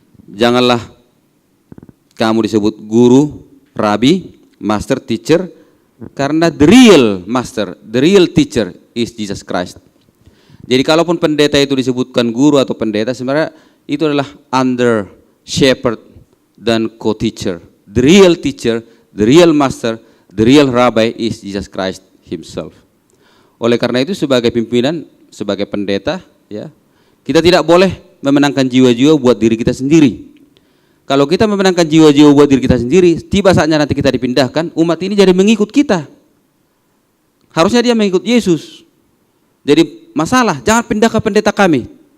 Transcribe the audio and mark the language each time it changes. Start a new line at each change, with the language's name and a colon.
Indonesian: Janganlah kamu disebut guru, rabi, master, teacher, karena
English: the real master, the real teacher is Jesus Christ.
Indonesian: Jadi kalaupun pendeta itu disebutkan guru atau pendeta, sebenarnya itu adalah
English: under shepherd
Indonesian: dan co-teacher.
English: The real teacher, the real master, the real rabbi is Jesus Christ himself.
Indonesian: Oleh karena itu sebagai pimpinan, sebagai pendeta, ya, kita tidak boleh memenangkan jiwa-jiwa buat diri kita sendiri. Kalau kita memenangkan jiwa-jiwa buat diri kita sendiri, tiba saatnya nanti kita dipindahkan, umat ini jadi mengikut kita. Harusnya dia mengikut Yesus. Jadi masalah, jangan pindah ke pendeta kami.